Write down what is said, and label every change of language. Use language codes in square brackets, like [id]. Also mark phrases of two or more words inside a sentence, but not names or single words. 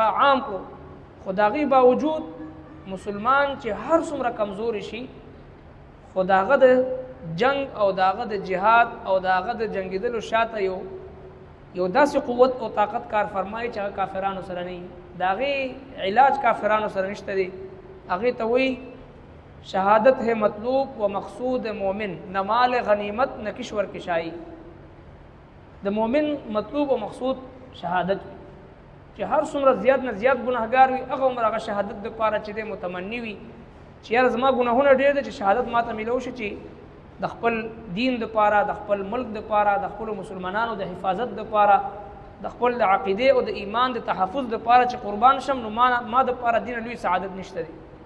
[ps] عام کړو خو د هغې باوجود مسلمان چې هر څومره کمزوري شي خو د هغه د جنگ او د هغه د جهاد او د هغه د جنګېدلو شاته یو داسې قوت او طاقت کار فرمایي چې هغه کافرانو سره نه وي د هغې علاج کافرانو سره نشته دی هغې ته وایي [ur] شهادت ہے مطلوب و مقصود مومن نہ مال غنیمت نہ کشور کشائی [ps] د مومن مطلوب و مقصود شهادت چې هر څومره زیات نه زیات ګناهګار وي هغه عمر هغه شهادت دپاره چې دی متمني وي چې یاره زما ګناهونه ډېر دي چې شهادت ماته میلو شي چې د خپل دین دپاره د خپل ملک دپاره د خپلو مسلمانانو د حفاظت دپاره د خپل د عقیدې او د ایمان د تحفظ دپاره چې قربان شم نو ما دپاره دین لوی سعادت نشته دی